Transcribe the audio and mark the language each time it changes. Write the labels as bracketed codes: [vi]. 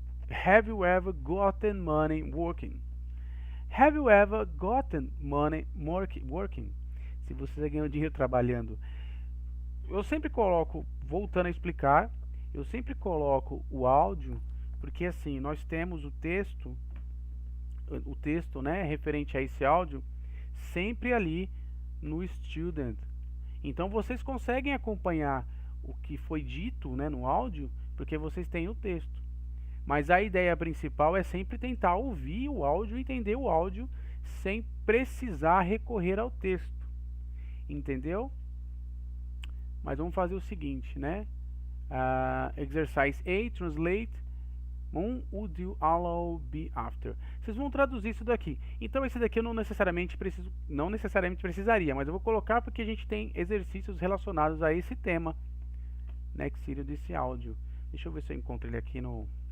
[en] Have you ever gotten money working? Have you ever gotten money working? [pt] Se você ganhou dinheiro trabalhando. Eu sempre coloco, voltando a explicar, eu sempre coloco o áudio, porque assim, nós temos o texto, né, referente a esse áudio, sempre ali no student. Então vocês conseguem acompanhar o que foi dito, né, no áudio, porque vocês têm o texto. Mas a ideia principal é sempre tentar ouvir o áudio, entender o áudio, sem precisar recorrer ao texto. Entendeu? Mas vamos fazer o seguinte, né? [en] Exercise A, translate. Would you allow be after? [pt] Vocês vão traduzir isso daqui. Então esse daqui eu não necessariamente precisaria, mas eu vou colocar porque a gente tem exercícios relacionados a esse tema, né, que seria desse áudio. Deixa eu ver se eu encontro ele aqui no...